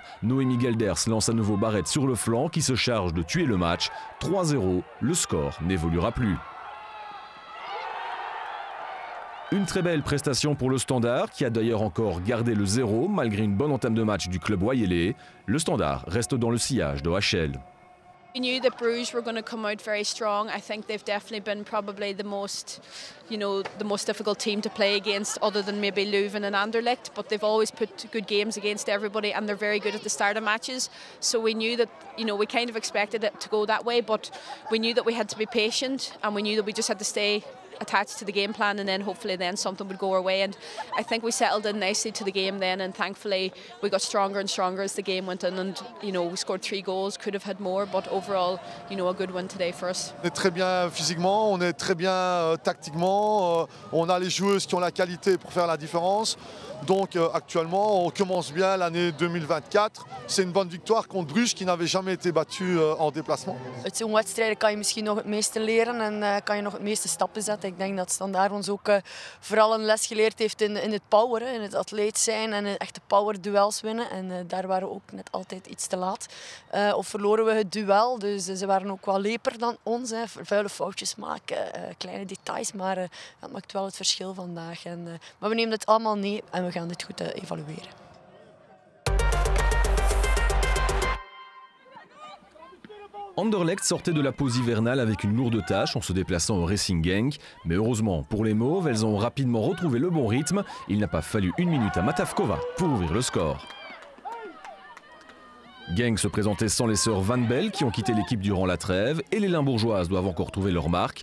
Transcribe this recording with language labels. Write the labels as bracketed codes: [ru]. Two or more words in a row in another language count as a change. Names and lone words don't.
[fr] Noémie Gelders lance à nouveau Barrett sur le flanc qui se charge de tuer le match. 3-0, le score n'évoluera plus. Une très belle prestation pour le Standard qui a d'ailleurs encore gardé le 0 malgré une bonne entame de match du club wayélais. Le Standard reste dans le sillage d'OHL. [en] We knew that Bruges were going to come out very strong. I think they've definitely been probably the most difficult team to play against, other than maybe Leuven and Anderlecht. But they've always put good games against everybody, and they're very good at the start of matches. So we knew that, we kind of expected it to go that way, but we knew that we had to be patient, and we knew that we just had to stay attached to the game plan, and then hopefully something would go our way. And I think we settled in nicely to the game then, and thankfully we got stronger and stronger as the game went on, and we scored 3 goals, could have had more, but overall a good win today for us. [fr] On est très bien physiquement, on est très bien tactiquement, on a les joueuses qui ont la qualité pour faire la différence. Donc actuellement on commence bien l'année 2024. C'est une bonne victoire contre Bruges qui n'avait jamais été battue en déplacement. [nl] Uit zo'n wedstrijd kan je misschien nog het meeste leren en kan je nog het meeste stappen zetten. Ik denk dat Standaard ons ook vooral een les geleerd heeft in het power, in het atleet zijn en echte power duels winnen. En daar waren we ook net altijd iets te laat. Of verloren we het duel, dus ze waren ook wel leper dan ons. Vuile foutjes maken, kleine details, maar dat maakt wel het verschil vandaag. Maar we nemen het allemaal mee en we gaan dit goed evalueren. [fr] Anderlecht sortait de la pause hivernale avec une lourde tâche en se déplaçant au Racing Genk. Mais heureusement pour les Mauves, elles ont rapidement retrouvé le bon rythme. Il n'a pas fallu 1 minute à Matavkova pour ouvrir le score. Genk se présentait sans les sœurs Van Bell qui ont quitté l'équipe durant la trêve et les Limbourgeoises doivent encore trouver leur marque.